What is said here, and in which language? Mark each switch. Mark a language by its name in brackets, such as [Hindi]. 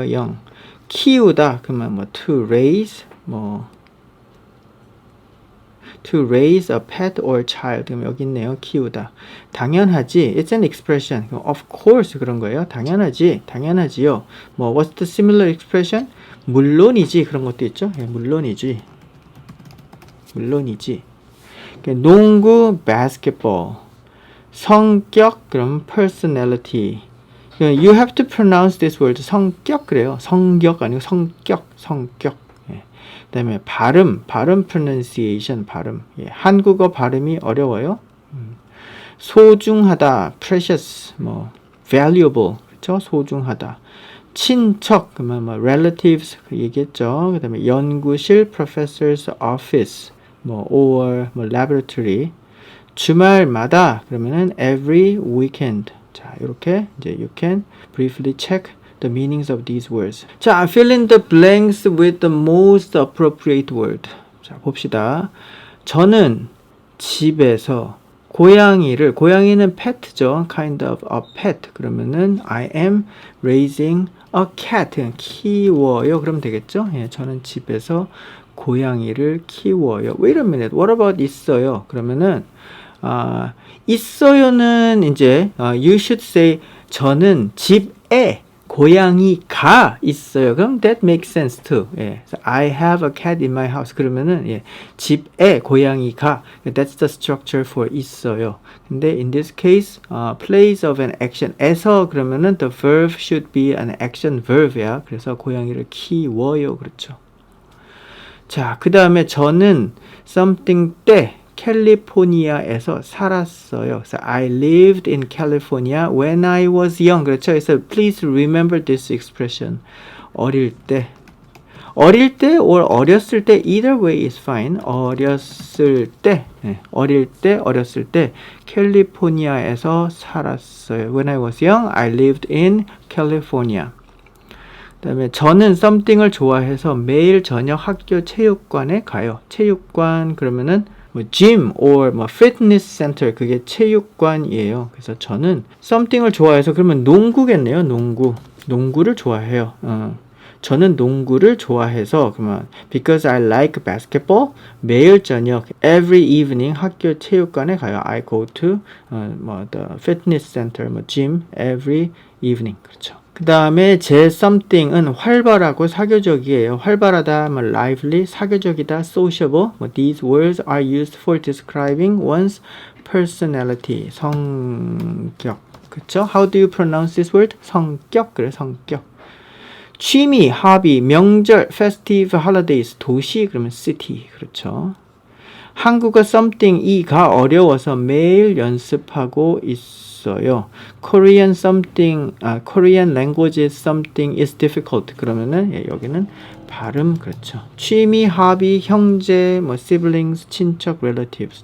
[English] young 키우다 그러면 뭐 to raise 뭐 to raise a pet or child [Korean] 그럼 여기 있네요. [English] 키우다 당연하지 it's an expression of course [Korean] 그런 거예요. 당연하지 당연하지요. [English] 뭐 what's the similar expression? [Korean] 물론이지 그런 것도 있죠. 예, 물론이지 물론이지 농구 basketball 성격 그럼 personality [English] You have to pronounce this word [Korean] 성격 그래요. 성격 아니고 성격 예. 그다음에 발음 pronunciation 발음 예. 한국어 발음이 어려워요. 소중하다 precious 뭐 valuable 그렇죠. 소중하다 친척 그러면 뭐 relatives 얘기했죠. 그다음에 연구실 professor's office 뭐 or 뭐 laboratory 주말마다 그러면은 every weekend 자, 이렇게 이제 [English] you can briefly check the meanings of these words. 자, fill in the blanks with the most appropriate word. [Korean] 자, 봅시다. 저는 집에서 고양이는 pet죠. [English] kind of a pet. 그러면은 I am raising a cat. [Korean] 키워요. 그러면 되겠죠? 예, 저는 집에서 고양이를 키워요. [English] Wait a minute. What about 있어요? [Korean] 그러면은 있어요는 이제 [English] you should say [Korean] 저는 집에 고양이가 있어요. [English] 그럼 that makes sense too. [Korean] 예. [English] So I have a cat in my house. [Korean] 그러면은 예. 집에 고양이가 [English] that's the structure for 있어요. 근데 in this case place of an action 에서 그러면은 the verb should be an action verb이야. [Korean] 그래서 고양이를 키워요. 그렇죠. 자, 그다음에 저는 something 때 캘리포니아에서 살았어요. [English] 그래서 I lived in California when I was young. [Korean] 그렇죠. 그래서 [English] please remember this expression. 어릴 때 어릴 때 or 어렸을 때 either way is fine. [Korean] 어렸을 때, 어렸을 때 캘리포니아에서 살았어요. [English] When I was young, I lived in California. [Korean] 그다음에 저는 something을 좋아해서 매일 저녁 학교 체육관에 가요. 체육관 그러면은 뭐 gym or 뭐 fitness center 그게 체육관이에요. 그래서 저는 something을 좋아해서 그러면 농구겠네요. 농구를 좋아해요. 저는 농구를 좋아해서 그러면 [English] because I like basketball [Korean] 매일 저녁 every evening 학교 체육관에 가요. [English] I go to 뭐 the fitness center 뭐 gym every evening 그렇죠. [Korean] 그 다음에 제 something은 활발하고 사교적이에요. 활발하다, 뭐 lively, 사교적이다, sociable. [English] 뭐 these words are used for describing one's personality. [Korean] 성격. 그쵸? [English] How do you pronounce this word? [Korean] 성격. 그래, 성격. 취미, hobby, 명절, festive, holidays, 도시, 그러면 city. 그렇죠. 한국어 something 이가 어려워서 매일 연습하고 있어요. [English] Korean something, Korean language something is difficult. [Korean] 그러면은 여기는 발음 그렇죠. 취미, hobby, 형제, 뭐 siblings, 친척, relatives.